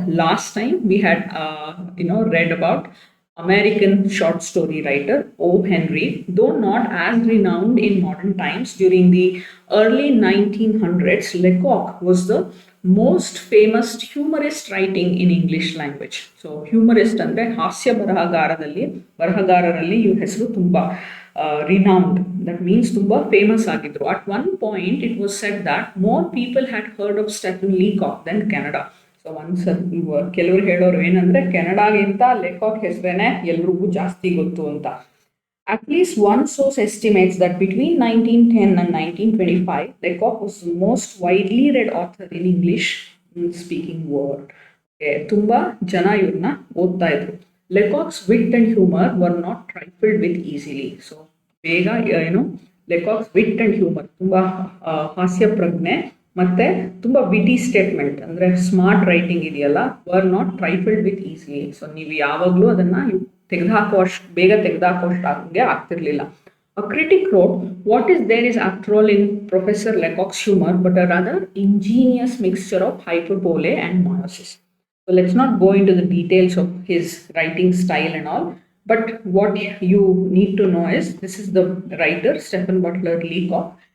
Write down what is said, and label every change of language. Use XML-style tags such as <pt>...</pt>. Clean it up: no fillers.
<en>Last time we had read about American short story writer O. Henry. Though not as renowned in modern times, during the early 1900s, Leacock was the most famous humorist writing in English language.</en> <kn>So humorist ಅಂದರೆ ಹಾಸ್ಯ ಬರಹಗಾರರಲ್ಲಿ ಇವ್ರ ಹೆಸರು ತುಂಬ renowned.</kn> <en>That means</en> <kn>ತುಂಬ famous ಆಗಿದ್ರು.</kn> <en>At one point it was said that more people had heard of Stephen Leacock than Canada.</en> <kn>So ಕೆಲವರು ಹೇಳೋರು ಏನಂದರೆ ಕೆನಡಾಗಿಂತ ಲೆಕಾಕ್ ಹೆಸರೇನೆ ಎಲ್ರಿಗೂ ಜಾಸ್ತಿ ಗೊತ್ತು ಅಂತ.</kn> <en>At least one source estimates that between 1910 and 1925, Leacock was the most widely read author in English speaking world.</en> <kn>ತುಂಬ ಜನ ಇವ್ರನ್ನ ಓದ್ತಾ ಇದ್ರು.</kn> <en>Leacock's wit and humor were not trifled with easily.</en> <kn>So ಬೇಗ Leacock's wit and humor ತುಂಬ ಹಾಸ್ಯ ಪ್ರಜ್ಞೆ ಮತ್ತು ತುಂಬ ವಿಟಿ ಸ್ಟೇಟ್ಮೆಂಟ್ ಅಂದರೆ ಸ್ಮಾರ್ಟ್ ರೈಟಿಂಗ್ ಇದೆಯಲ್ಲ,</kn> <en>Were not trifled with easily.</en> <kn>So ನೀವು ಯಾವಾಗಲೂ ಅದನ್ನು ಬೇಗ ತೆಗೆದುಹಾಕೋಷ್ಟು ಹಾಗೆ ಆಗ್ತಿರ್ಲಿಲ್ಲ.</kn> <en>A critic wrote, "What is there is after all in Professor Leacock's humor but a rather ingenious mixture of hyperbole and monosis." So let's not go into the details of his writing style and all, but what you need to know is this is the writer Stephen Butler Leacock.</en>